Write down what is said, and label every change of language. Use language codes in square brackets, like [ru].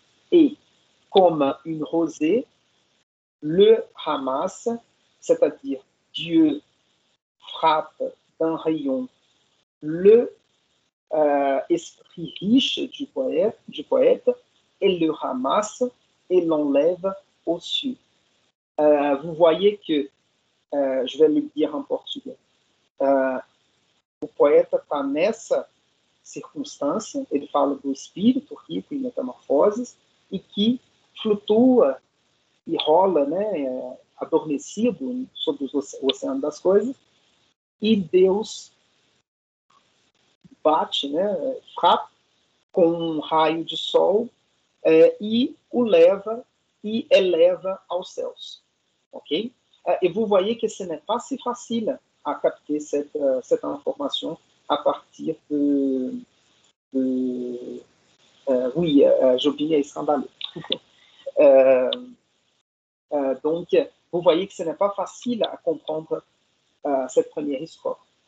[fr] Et comme une rosée, le ramasse, c'est-à-dire Dieu frappe d'un rayon le esprit riche du poète et le ramasse et l'enlève aux cieux. Vous voyez que, je vais le dire en portugais, [pt] o poeta está nessa circunstância, ele fala do espírito rico em metamorfoses e que flutua e rola, né, adormecido sobre o oceano das coisas, e Deus bate, né, frapa com um raio de sol e o leva e eleva aos céus. Ok? [fr] Et vous voyez que ce n'est pas si facile à capter cette information à partir oui, Jobim est scandaleux. Donc, vous voyez que ce n'est pas facile à comprendre cette première histoire.